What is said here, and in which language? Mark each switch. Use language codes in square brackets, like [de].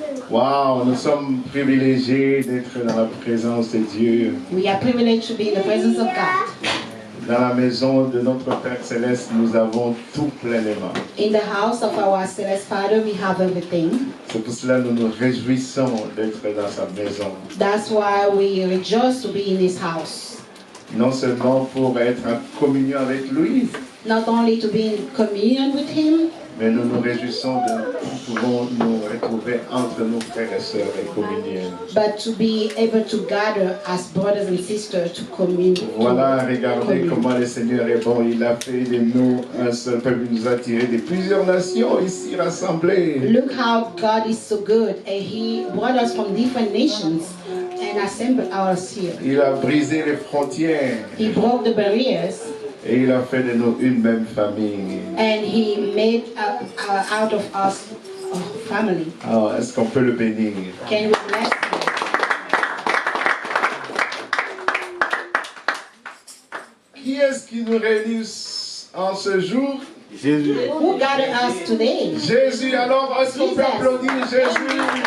[fr] Wow, nous sommes privilégiés d'être dans la présence de Dieu. [en] We are privileged to be in the presence of God. [fr] Dans la maison de notre Père Céleste, nous avons tout pleinement. [en] In the house of our Celestial Father, we have everything. [fr] C'est pour cela que nous nous réjouissons d'être dans sa maison. [en] That's why we rejoice to be in His house. [fr] Non seulement pour être en communion avec lui, [en] Not only to be in communion with Him, [fr] mais nous nous réjouissons de pouvoir nous retrouver entre nos frères et sœurs et communier. [en] but to be able to gather as brothers and sisters to commune. [fr] Voilà, regardez comment le Seigneur est bon. Il a fait de nous un seul peuple. Il nous a tirés de plusieurs nations ici rassemblées. [en] Look how God is so good, and He brought us from different nations and assembled us here. [fr] Il a brisé les frontières [en] He broke the barriers, [fr] et il a fait de nous une même famille. [en] and He made out of us a family. [fr] Alors, est-ce qu'on peut le bénir? [en] Can we bless Him? [fr] Qui est-ce qui nous réunit en ce jour? Jésus. [en] Who gathered us today? [fr] Jésus. Alors, est-ce qu'on peut [en] Jesus. [fr] applaudir Jésus?